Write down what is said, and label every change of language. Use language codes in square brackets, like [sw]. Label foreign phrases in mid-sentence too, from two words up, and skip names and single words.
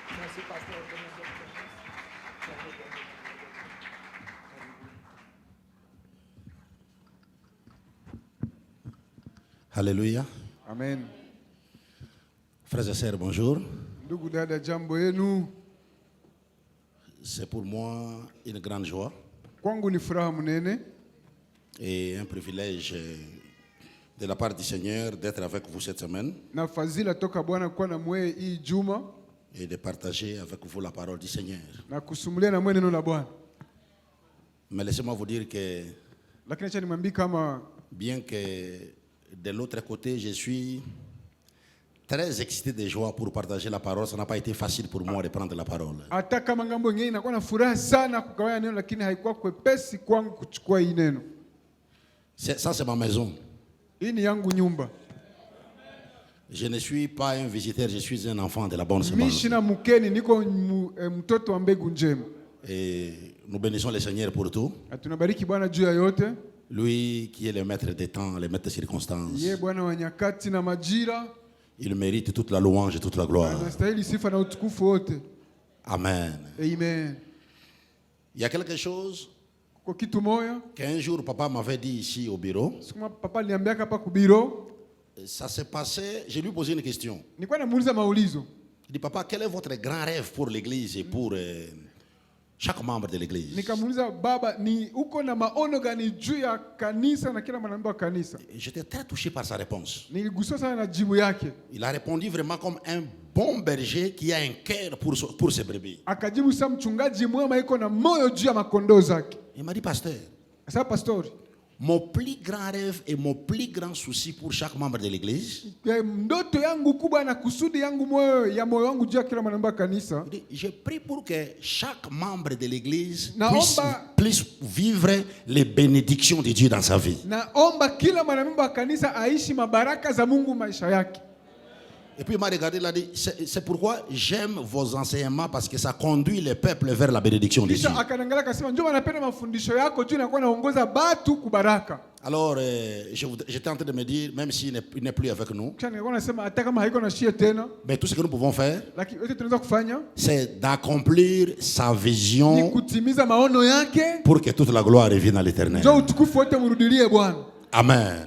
[fr] Alléluia. Amen. Frères et sœurs, bonjour. [sw] Ndugu dada, jambo yenu. [fr] C'est pour moi une grande joie [sw] Kwangu ni furaha munene [fr] et un privilège de la part du Seigneur d'être avec vous cette semaine [sw] na fadhila toka Bwana kuwa na mwe hii juma [fr] et de partager avec vous la parole du Seigneur. [sw] na kusumulia na mwe neno la Bwana. [fr] Mais laissez-moi vous dire que [sw] Lakini acha nimwambie kama [fr] bien que de l'autre côté je suis très excité de joie pour partager la parole, ça n'a pas été facile pour moi de prendre la parole. [sw] hata kama ngambo nyingine inakuwa na furaha sana kugawanya neno, lakini haikuwa kwepesi kwangu kuchukua hii neno. [fr] Ça c'est ma maison. [sw] Hii ni yangu nyumba. [fr] Je ne suis pas un visiteur, je suis un enfant de la bonne semence. [sw] Mimi sina mkeni, niko mtoto wa mbegu njema. [fr] Et nous bénissons le Seigneur pour tout. [sw] Na tunabariki Bwana juu ya yote. [fr] Lui qui est le maître des temps, le maître des circonstances. [sw] Yeye Bwana wa nyakati na majira. [fr] Il mérite toute la louange et toute la gloire. [sw] Anastahili sifa na utukufu wote. [fr] Amen. Amen. Il y a quelque chose [sw] Kwa kitu moja [fr] qu'un jour papa m'avait dit ici au bureau. [sw] siku papa aliniambia hapa kubiro. [fr] Ça s'est passé, je lui posé une question. [sw] Nilikuwa namuuliza maulizo. [fr] Il dit, papa, quel est votre grand rêve pour l'église et pour chaque membre de l'église? [sw] Nikamuuliza, baba, ni uko na maono gani juu ya kanisa na kila mwanamemba wa kanisa? [fr] J'étais très touché par sa réponse. [sw] Niliguswa sana na jibu yake. [fr] Il a répondu vraiment comme un bon berger qui a un cœur pour ses brebis. [sw] Akajibu sa mchungaji mwema iko na moyo juu ya makondoo zake. [fr] Il m'a dit, pasteur, [sw] Sasa pastori, [fr] mon plus grand rêve et mon plus grand souci pour chaque membre de l'église, [sw] ndoto yangu kubwa na kusudi yangu moyo wangu juu ya kila mwanamemba wa kanisa. [fr] je prie pour que chaque membre de l'église [sw] Naomba [fr] puisse vivre les bénédictions de Dieu dans sa vie. [sw] Naomba kila mwanamemba wa kanisa aishi mabaraka za Mungu maisha yake. [fr] Et puis il m'a regardé, il a dit, c'est pourquoi j'aime vos enseignements, parce que ça conduit le peuple vers la bénédiction de Dieu. [sw] Akanangalia akasema, njoo napenda mafundisho yako juu inakuwa naongoza batu kubaraka. [fr] Alors j'étais en train de me dire, même s'il n'est plus avec nous, mais tout ce que nous pouvons faire, c'est d'accomplir sa vision pour que toute la gloire revienne à l'Éternel. Amen.